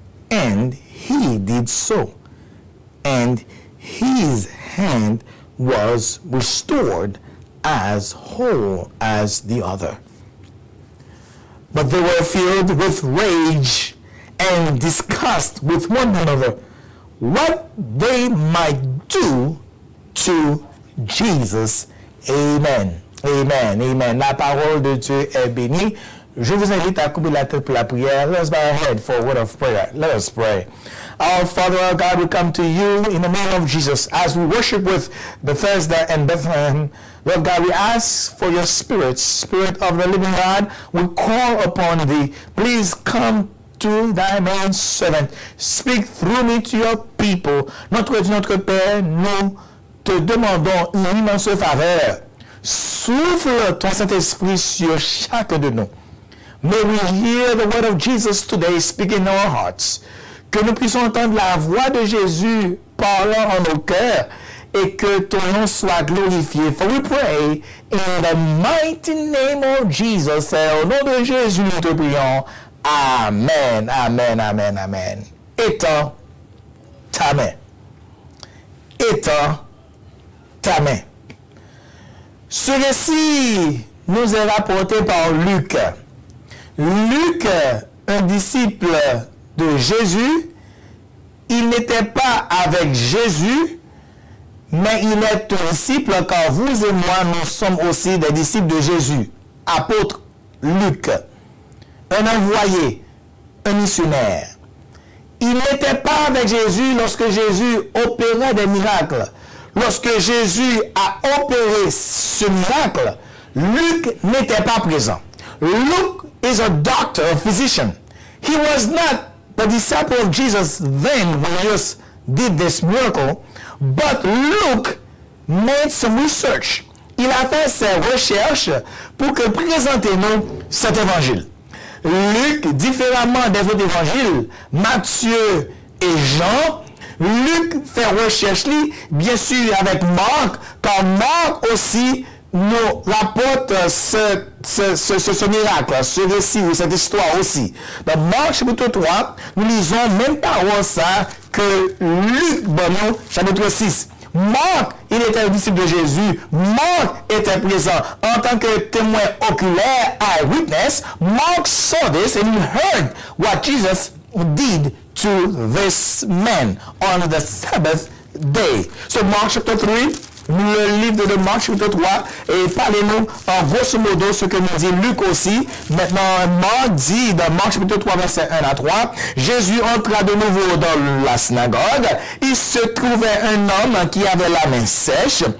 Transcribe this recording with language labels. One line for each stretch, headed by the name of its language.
English: And he did so. And his hand was restored as whole as the other. But they were filled with rage and discussed with one another what they might do to Jesus. Amen. Amen. Amen.
French: La parole de Dieu est bénie. Je vous invite à couper la tête pour la prière.
English: Let's bow our head for a word of prayer. Let us pray. Our Father, our God, we come to you in the name of Jesus as we worship with Bethesda and Bethlehem. Lord God, we ask for your Spirit, Spirit of the living God. We call upon thee. Please come to thy man servant. Speak through me to your people.
French: Notre Dieu, notre Père, nous te demandons une immense faveur. Souffle ton Saint-Esprit sur chacun de nous.
English: May we hear the word of Jesus today speaking in our hearts.
French: Que nous puissions entendre la voix de Jésus parlant en nos cœurs et que ton nom soit glorifié.
English: For we pray in the mighty name of Jesus.
French: Au nom de Jésus, nous te prions. Amen, amen, amen, amen. Étends ta main. Étends ta main. Ce récit nous est rapporté par Luc. Luc, un disciple de Jésus, il n'était pas avec Jésus, mais il est un disciple car vous et moi, nous sommes aussi des disciples de Jésus. Apôtre Luc, un envoyé, un missionnaire. Il n'était pas avec Jésus lorsque Jésus opérait des miracles. Lorsque Jésus a opéré ce miracle, Luc n'était pas présent.
English: Luke is a doctor, a physician. He was not the disciple of Jesus then when Jesus did this miracle, but Luke made some research.
French: Il a fait ses recherches pour que présenter-nous cet évangile. Luc, différemment des autres évangiles, Matthieu et Jean, Luc fait recherche, bien sûr avec Marc, car Marc aussi nous rapporte ce miracle, ce récit ou cette histoire aussi. Dans Marc chapitre 3, nous lisons même parole ça que Luc, chapitre 6. Marc, il était un disciple de Jésus. Marc était présent en tant que témoin oculaire, eyewitness.
English: Mark saw this and he heard what Jesus did to this man on the Sabbath day. So Mark chapter 3,
French: le livre de Marc chapitre 3, et parlez-nous en grosso modo ce que nous dit Luc aussi. Maintenant, Marc dit dans Marc chapitre 3, verset 1 à 3, Jésus entra de nouveau dans la synagogue. Il se trouvait un homme qui avait la main sèche.